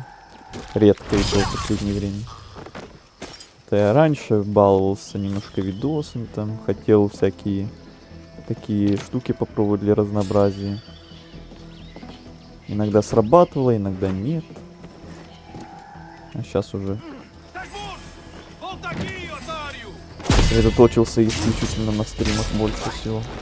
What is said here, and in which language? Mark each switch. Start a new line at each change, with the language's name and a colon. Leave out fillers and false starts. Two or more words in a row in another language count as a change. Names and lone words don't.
Russian: Редко и то в последнее время. Это я раньше баловался немножко видосами, там, хотел всякие такие штуки попробовать для разнообразия. Иногда срабатывало, иногда нет. А сейчас уже
Portuguese: Volta aqui, otário!
Russian: сосредоточился исключительно на стримах больше всего.